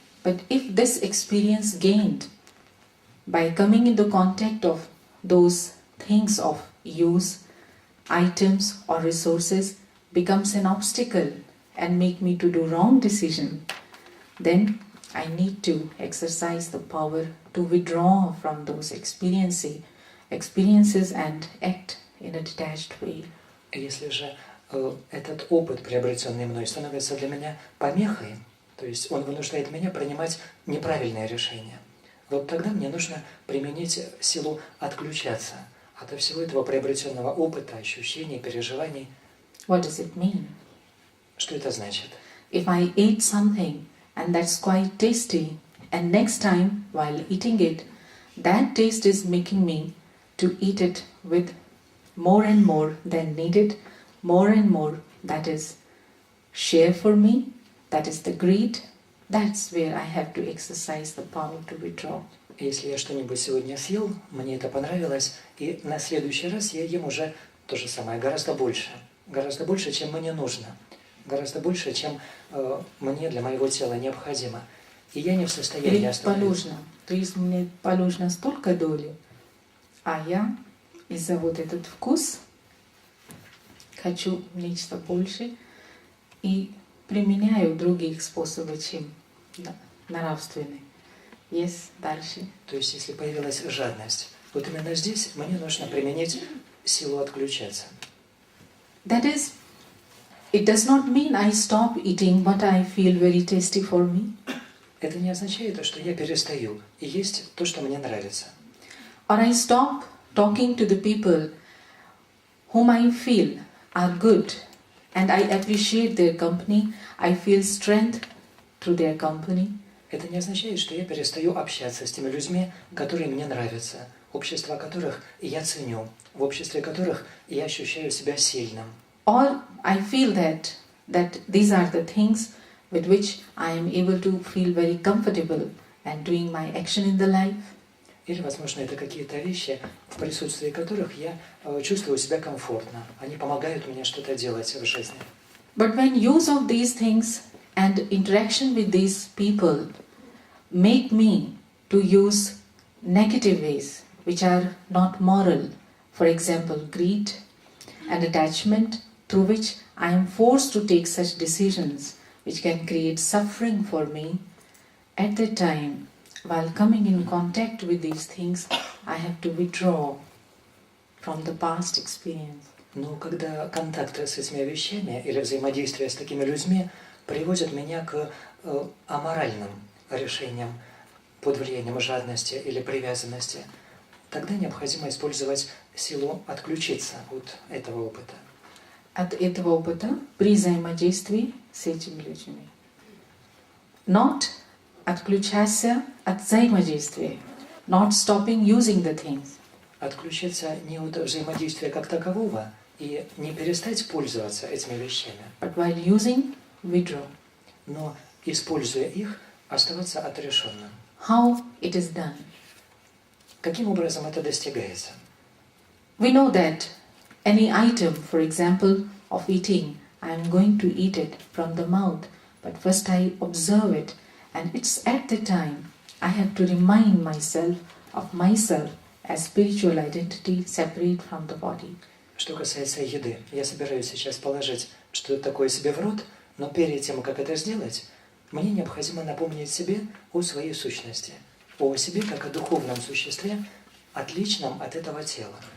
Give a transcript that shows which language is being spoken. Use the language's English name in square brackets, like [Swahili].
[English] But if this experience gained by coming into contact of those things of use, items or resources becomes an obstacle and make me to do wrong decision, then I need to exercise the power to withdraw from those experiences and act in a detached way. [Russian] Если же этот опыт, приобретенный мной, становится для меня помехой, то есть он вынуждает меня принимать неправильные решения, вот тогда мне нужно применить силу отключаться от всего этого приобретенного опыта, ощущений, переживаний. [English] What does it mean? [Russian] Что это значит? [English] If I ate something and that's quite tasty, and next time while eating it, that taste is making me to eat it with more and more than needed, more and more, that is share for me, that is the greed, that's where I have to exercise the power to withdraw. [Russian] Если я что-нибудь сегодня съел, мне это понравилось, и на следующий раз я ем уже то же самое, гораздо больше, чем мне нужно, гораздо больше, чем мне для моего тела необходимо. И я не в состоянии остановиться. То есть мне положено столько доли, а я из-за вот этот вкус хочу нечто больше и применяю других способов, чем нравственные. [English] Yes, [Russian] дальше. То есть, если появилась жадность, вот именно здесь мне нужно применить силу отключаться. [English] That is, it does not mean I stop eating what I feel very tasty for me. [Russian] Это не означает, что я перестаю есть то, что мне нравится. [English] Or I stop talking to the people whom I feel are good and I appreciate their company, I feel strength through their company. [Russian] Это не означает, что я перестаю общаться с теми людьми, которые мне нравятся, общество которых я ценю, в обществе которых я ощущаю себя сильным. [English] Or I feel that these are the things with which I am able to feel very comfortable and doing my action in the life. [Russian] Или, возможно, это какие-то вещи, в присутствии которых я чувствую себя комфортно. Они помогают мне что-то делать в жизни. [English] But when use of these things and interaction with these people make me to use negative ways which are not moral, for example, greed and attachment, through which I am forced to take such decisions which can create suffering for me, at that time, while coming in contact with these things, I have to withdraw from the past experience. [Russian] Но когда контакт с этими вещами или взаимодействие с такими людьми приводит меня к аморальным решениям под влиянием жадности или привязанности, тогда необходимо использовать силу отключиться от этого опыта. от этого опыта при взаимодействии с этими людьми. [English] Not [Russian] отключаться от взаимодействия. [English] Not stopping using the things. [Russian] Отключиться не от взаимодействия как такового и не перестать пользоваться этими вещами, [English] But while using, withdraw. [Russian] но, используя их, оставаться отрешенным. [English] How it is done? [Russian] Каким образом это достигается? [English] We know that any item, for example, of eating, I am going to eat it from the mouth, but first I observe it, and it's at the time I have to remind myself of myself as spiritual identity separate from the body. [Russian] Что касается еды, я собираюсь сейчас положить что-то такое себе в рот, но перед тем, как это сделать, мне необходимо напомнить себе о своей сущности, о себе как о духовном существе, отличном от этого тела.